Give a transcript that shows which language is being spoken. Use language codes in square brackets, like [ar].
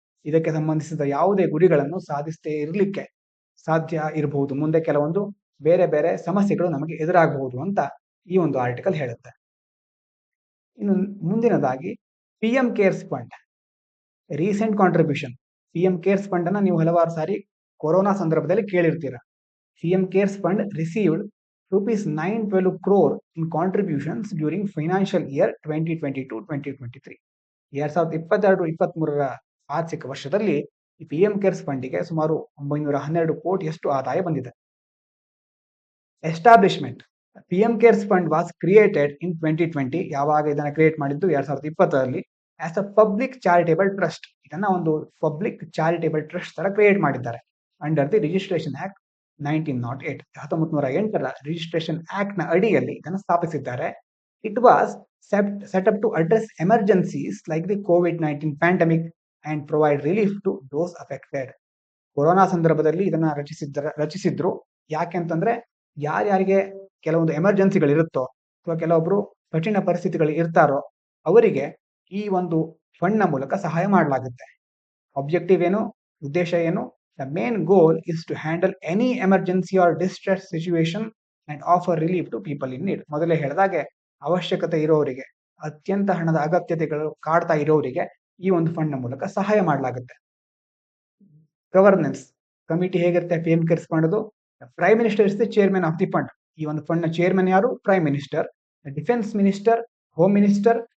[kn] ಇದಕ್ಕೆ ಸಂಬಂಧಿಸಿದ ಯಾವುದೇ ಗುರಿಗಳನ್ನು ಸಾಧಿಸದೇ ಇರಲಿಕ್ಕೆ ಸಾಧ್ಯ ಇರಬಹುದು, ಮುಂದೆ ಕೆಲವೊಂದು ಬೇರೆ ಬೇರೆ ಸಮಸ್ಯೆಗಳು ನಮಗೆ ಎದುರಾಗಬಹುದು ಅಂತ ಈ ಒಂದು ಆರ್ಟಿಕಲ್ ಹೇಳುತ್ತೆ. ಇನ್ನು ಮುಂದಿನದಾಗಿ [en] PM cares fund recent contribution. [kn] PM CARES fund ಅನ್ನ ನೀವು ಹಲವಾರು ಸಾರಿ ಕೊರೋನಾ ಸಂದರ್ಭದಲ್ಲಿ ಕೇಳಿರ್ತೀರ. [en] PM cares fund received ₹912 crore in contributions during financial year 2022-2023. [kn] 2022-23 ಆರ್ಥಿಕ ವರ್ಷದಲ್ಲಿ ಈ PM ಕೇರ್ಸ್ ಫಂಡಿಗೆ ಸುಮಾರು 912 ಕೋಟಿಯಷ್ಟು ಆದಾಯ ಬಂದಿದೆ. Establishment. [en] PM cares fund was created in 2020. [kn] ಯಾವಾಗ ಇದನ್ನ ಕ್ರಿಯೇಟ್ ಮಾಡಿದ್ದು, 2020ರಲ್ಲಿ, [en] As a public charitable trust. [kn] ಇದನ್ನ ಒಂದು ಪಬ್ಲಿಕ್ ಚಾರಿಟೇಬಲ್ ಟ್ರಸ್ಟ್ ತರ ಕ್ರಿಯೇಟ್ ಮಾಡಿದ್ದಾರೆ [en] Under the registration act 1908. [kn] 1908ರ registration act ನ ಅಡಿಯಲ್ಲಿ ಇದನ್ನು ಸ್ಥಾಪಿಸಿದ್ದಾರೆ. [en] It was set up to address emergencies like the COVID-19 pandemic and provide relief to those affected. [kn] Corona ಸಂದರ್ಭದಲ್ಲಿ ಇದನ್ನ ರಚಿಸಿದ್ರು. ಯಾಕೆಂತಂದ್ರೆ ಯಾರ್ಯಾರಿಗೆ ಕೆಲವೊಂದು ಎಮರ್ಜೆನ್ಸಿಗಳು ಇರುತ್ತೋ ಅಥವಾ ಕೆಲವೊಬ್ರು ಕಠಿಣ ಪರಿಸ್ಥಿತಿಗಳು ಇರ್ತಾರೋ ಅವರಿಗೆ ಈ ಒಂದು ಫಂಡ್ ನ ಮೂಲಕ ಸಹಾಯ ಮಾಡಲಾಗುತ್ತೆ. [en] objective ಏನು, [kn] ಉದ್ದೇಶ ಏನು, [en] the main goal is to handle any emergency or distress situation and offer relief to people in need. [kn] ಮೊದಲೇ ಹೇಳಿದಾಗೆ ಅವಶ್ಯಕತೆ ಇರೋರಿಗೆ, ಅತ್ಯಂತ ಹಣದ ಅಗತ್ಯತೆಗಳು ಕಾಡ್ತಾ ಇರೋರಿಗೆ ಈ ಒಂದು ಫಂಡ್ ನ ಮೂಲಕ ಸಹಾಯ ಮಾಡಲಾಗುತ್ತೆ. [en] Governance committee ಹೇಗಿರುತ್ತೆ PM cares fund? Prime minister is the chairman of the fund. [kn] ಈ ಒಂದು ಫಂಡ್ ನ ಚೇರ್ಮನ್ ಯಾರು? [en] Prime minister. Defence minister, home minister,